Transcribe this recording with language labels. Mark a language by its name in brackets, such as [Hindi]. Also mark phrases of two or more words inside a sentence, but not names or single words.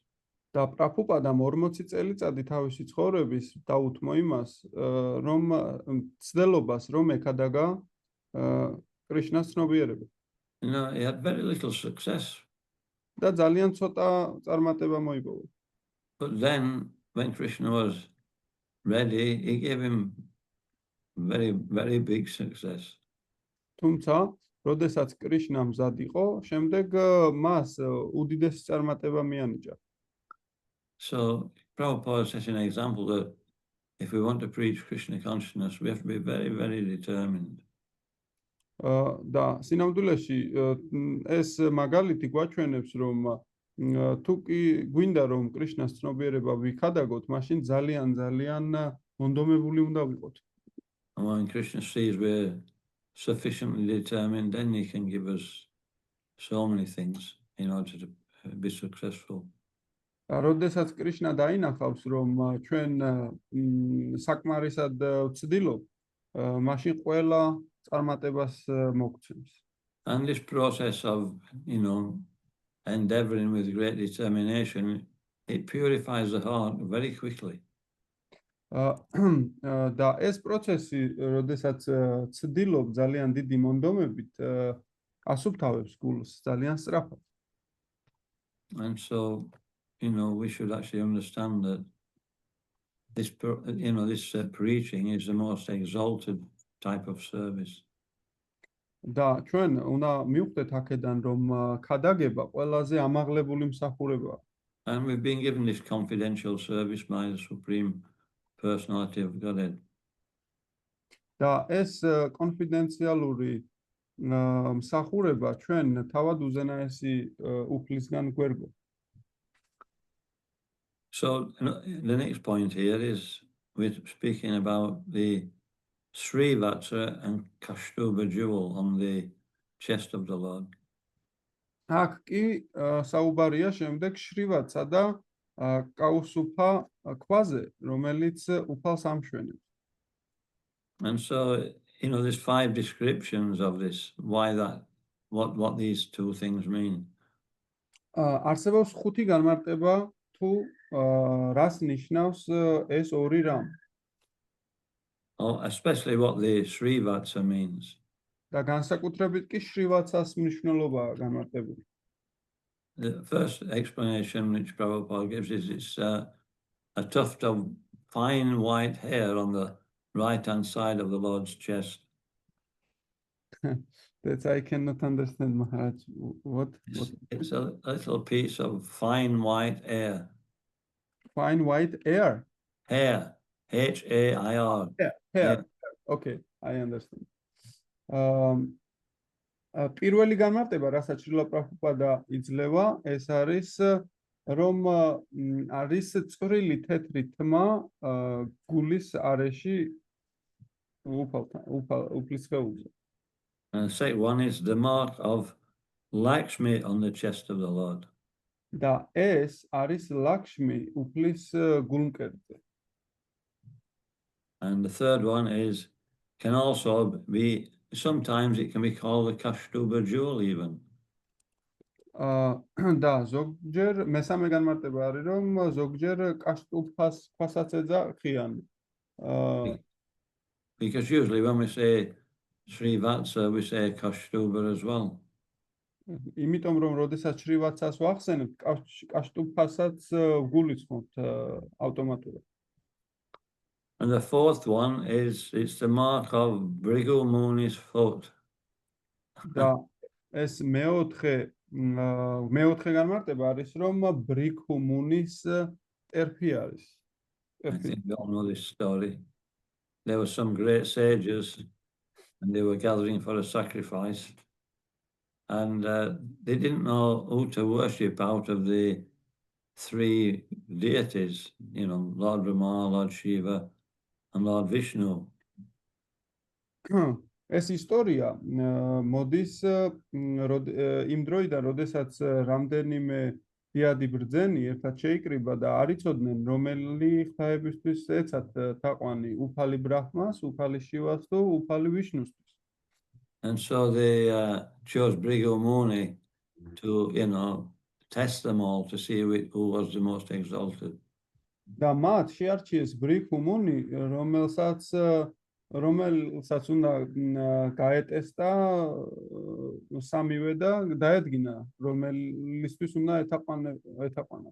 [Georgian] და პრაბჰუპადამ 40 წელიწადი თავისი ცხოვრების დაუთმო იმას, რომ ცდელობას რომ ეკადაგა კრიშნას ცნობიერება. [English] He had very little success. [Georgian] და ძალიან ცოტა წარმატება მოიპოვა. [English] But then, when Krishna was ready, he gave him very, very big success. [Georgian] თუმცა, როდესაც კრიშნა მზად იყო, შემდეგ მას უდიდესი წარმატება მიანიჭა. [English] So, Prabhupada set an example that if we want to preach Krishna consciousness, we have to be very, very determined. [Georgian] და სინამდვილეში ეს მაგალითი გვაჩვენებს, რომ თუ კი გვინდა რომ კრიშნას ცნობიერება ვიქადაგოთ, მაშინ ძალიან მონდომებული უნდა ვიყოთ. [English] And when Krishna sees we're sufficiently determined, then he can give us so many things in order to be successful. [Georgian] როდესაც კრიშნა დაინახავს, რომ ჩვენ საკმარისად ვცდილობ, მაშინ ყველა წარმატებას მოგცემს. [English] And this process of, endeavoring with great determination, it purifies the heart very quickly. [Georgian] და ეს პროცესი, როდესაც ცდილობ ძალიან დიდი მონდომებით, ასუფთავებს გულს ძალიან სწრაფად. [English] And so, we should actually understand that this preaching is the most exalted type of service. [Georgian] და ჩვენ უნდა მივხვდეთ აქედან, რომ ქადაგება ყველაზე ამაღლებული მსახურებაა. [English] And we've been given this confidential service by the Supreme Personality of Godhead. [Georgian] და ეს კონფიდენციალური მსახურება ჩვენ თავად უზენაესი უფლისგან გვერგო. [English] So the next point here is we're speaking about the Srivatsa and Kaustuba jewel on the chest of the Lord. [Georgian] აქ კი საუბარია შემდეგ შრივაცა და კაუსუფა ქვაზე, რომელიც უფალს ამშვენებს. [English] And so, there's 5 descriptions of this, why that, what these two things mean. [Georgian] არსებობს 5 განმარტება თუ რას ნიშნავს ეს ორი რამ. [English] Especially what the Srivatsa means. [Georgian] და განსაკუთრებით კი შრივაცას მნიშვნელობაა განმარტებული. [English] The first explanation which Prabhupada gives is it's a tuft of fine white hair on the right-hand side of the Lord's chest. That I cannot understand, Maharaj. What? It's a little piece of fine white hair. Fine white air? Hair. H-A-I-R. Hair. Okay, I understand. [Georgian] პირველი განმარტება, რასაც შრილა პრაბჰუპადა იძლევა, ეს არის რომ არის წვრილი თეთრი თმა გულის არეში უფლის სხეულზე. [English] And the second one is the mark of Lakshmi on the chest of the Lord. [Georgian] და ეს არის ლაქშმი უფლის გულმკერდზე. [English] And the third one can also be, sometimes it can be called the Kaustuba jewel even. [Georgian] და ზოგჯერ მესამე განმარტება არის რომ ზოგჯერ კაშტუფას ქვასაც ეძა ხიანი. [English] Because usually when we say Srivatsa, we say Kaustuba as well. [Georgian] იმიტომ რომ როდესაც შრივაცას ვახსენებთ, კაშტუფასაც გულისხმობთ ავტომატურად. [English] And the fourth one it's the mark of Bhrigu Muni's foot. [Georgian] და ეს მეოთხე განმარტება არის რომ ბრიქუ მუნის ტერფი არის. [English] I think you all know this story. There were some great sages and they were gathering for a sacrifice. And they didn't know who to worship out of the 3 deities, Lord Brahma, Lord Shiva, and Lord Vishnu. [Georgian] ეს ისტორია მოდის იმ დროიდან, როდესაც რამდენიმე დიადი ბრძენი ერთად შეიკრიბა და არ იცოდნენ რომელი ღვთაებისთვის ეცათ თაყვანი, უფალი ბრაჰმას, უფალი შივას თუ უფალი ვიშნუსთვის. [English] And so they chose Bhrigu Muni to, test them all to see who was the most exalted. [Georgian] და მათ შეარჩიეს ბრიქუ მუნი, რომელსაც უნდა გაეტესტა სამივე და დაედგინა, რომელისთვის უნდა ეთაყვანა.